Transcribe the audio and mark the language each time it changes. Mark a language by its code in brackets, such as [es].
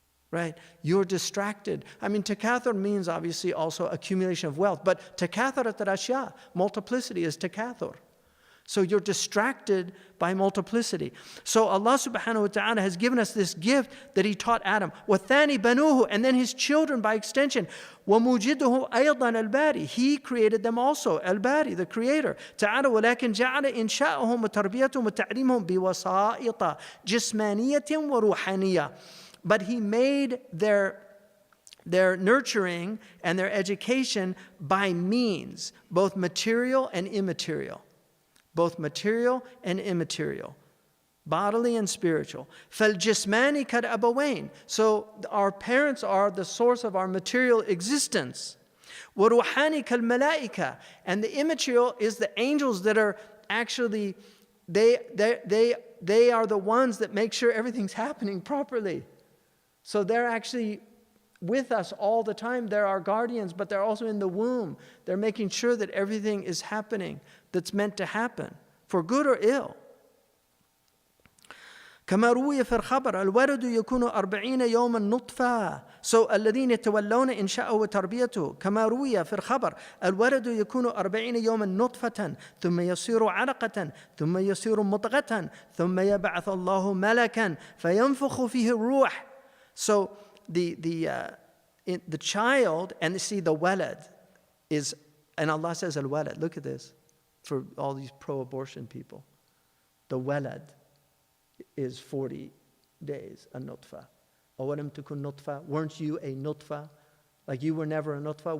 [en] Right? You're distracted. I mean, takathur means obviously also accumulation of wealth. But takatharat al-ashya. Multiplicity is takathur. So you're distracted by multiplicity. So Allah subhanahu wa ta'ala has given us this gift that He taught Adam. [ar] وَالثَّانِي بَنُوهُ, [en] and then his children by extension. [ar] وَمُوجِدُهُ أَيْضًا الْبَارِي, [en] He created them also, Al-Bari, the Creator. [ar] تعالى ولكن جعل إنشاءهم وتربيتهم وتعليمهم بوسائط جسمانية وروحانية. [en] But He made their nurturing and their education by means, both material and immaterial. Both material and immaterial, bodily and spiritual. [ar] فَالْجِسْمَانِ كَالْأَبَوَيْنِ, [en] so our parents are the source of our material existence. [ar] وَرُوحَانِ كَالْمَلَائِكَةِ, [en] and the immaterial is the angels that are actually, they are the ones that make sure everything's happening properly. So they're actually with us all the time. They're our guardians, but they're also in the womb. They're making sure that everything is happening that's meant to happen, for good or ill. [ar] كما روي في الخبر الولد يكون 40 يوما نطفة. So الذين يتولون إنشاءه وتربيته كما روي في الخبر الولد يكون 40 يوما نطفة ثم يصير علقة ثم يصير مضغة ثم يبعث الله ملكا فينفخ فيه الروح. [en] So the child, and see the walad is, and Allah says al-walad, look at this, for all these pro-abortion people. The walad is 40 days, a nutfa. [ar] أَوَلَمْ تُكُنْ [en] nutfa, weren't you a nutfa? Like you were never a nutfa?